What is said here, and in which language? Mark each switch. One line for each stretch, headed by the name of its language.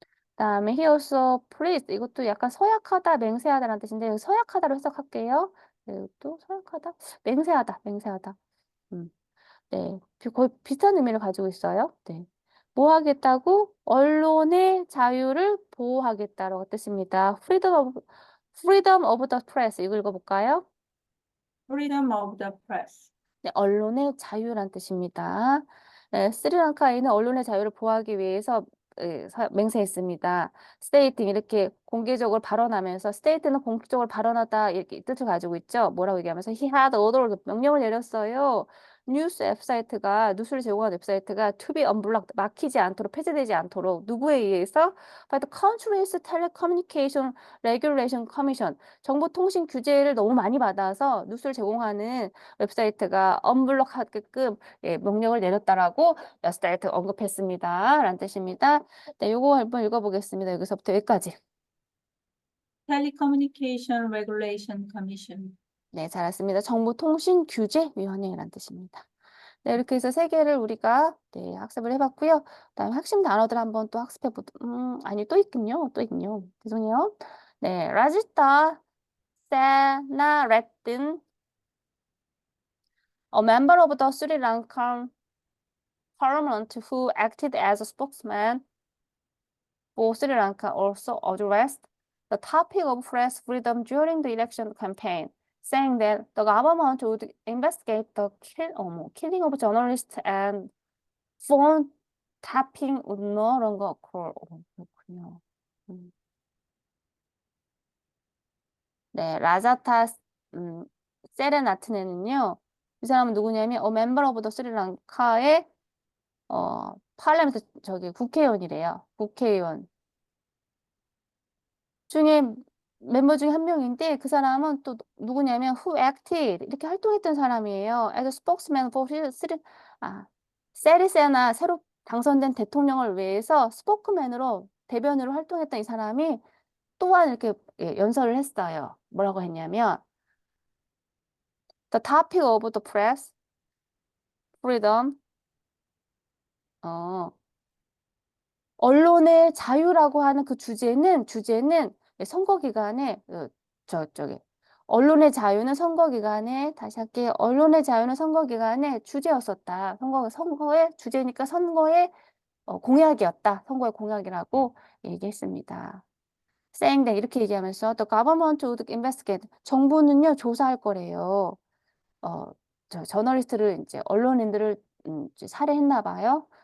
Korean: 그다음에
English: he also pleased
Korean: 이것도 약간 서약하다, 맹세하다라는 뜻인데 서약하다로 해석할게요. 네, 이것도 서약하다, 맹세하다. 네, 거의 비슷한 의미를 가지고 있어요. 네, 뭐 하겠다고? 언론의 자유를 보호하겠다라고 뜻입니다.
English: freedom of the press
Korean: 이거 읽어볼까요?
English: Freedom of the press.
Korean: 네, 언론의 자유란 뜻입니다. 네, 스리랑카에는 언론의 자유를 보호하기 위해서 맹세했습니다.
English: stating
Korean: 이렇게 공개적으로 발언하면서 state는 공식적으로 발언하다 이렇게 뜻을 가지고 있죠. 뭐라고 얘기하면서
English: he had ordered
Korean: 명령을 내렸어요. 뉴스 웹사이트가 뉴스를 제공한 웹사이트가
English: to be unblocked
Korean: 막히지 않도록 폐쇄되지 않도록 누구에 의해서
English: by the country's telecommunication regulation commission
Korean: 정보통신 규제를 너무 많이 받아서 뉴스를 제공하는 웹사이트가 언블럭하게끔 명령을 내렸다라고 사이트 언급했습니다. 라는 뜻입니다. 네, 요거 한번 읽어보겠습니다. 여기서부터 여기까지.
English: Telecommunication Regulation Commission.
Korean: 네, 잘했습니다. 정보통신규제위원회라는 뜻입니다. 네, 이렇게 해서 세 개를 우리가 학습을 해봤고요. 그다음에 핵심 단어들 한번 또 학습해보도, 아니, 또 있군요. 또 있군요. 죄송해요.
English: 네, 라지타 세나레튼 a member of the Sri Lankan parliament who acted as a spokesman for Sri Lanka also addressed the topic of press freedom during the election campaign, saying that the government would investigate the killing of journalists and phone tapping would no longer occur.
Korean: 그렇군요. 네, 라자타 세레나트네는요. 이 사람은 누구냐면
English: member of the
Korean: 스리랑카의 파르라멘트 국회의원이래요. 국회의원 중에 멤버 중에 한 명인데 그 사람은 또 누구냐면
English: who acted
Korean: 이렇게 활동했던 사람이에요.
English: as a spokesman for
Korean: 세리세나 새로 당선된 대통령을 위해서 스포크맨으로 대변으로 활동했던 이 사람이 또한 이렇게 연설을 했어요. 뭐라고 했냐면
English: the topic of the press freedom
Korean: 언론의 자유라고 하는 그 주제는 선거 기간에 언론의 자유는 선거 기간에 다시 할게요. 언론의 자유는 선거 기간에 주제였었다. 선거의 주제니까 선거의 공약이었다. 선거의 공약이라고 얘기했습니다.
English: saying that
Korean: 이렇게 얘기하면서
English: the government would investigate
Korean: 정부는요 조사할 거래요. 저널리스트를 이제 언론인들을 이제 살해했나 봐요.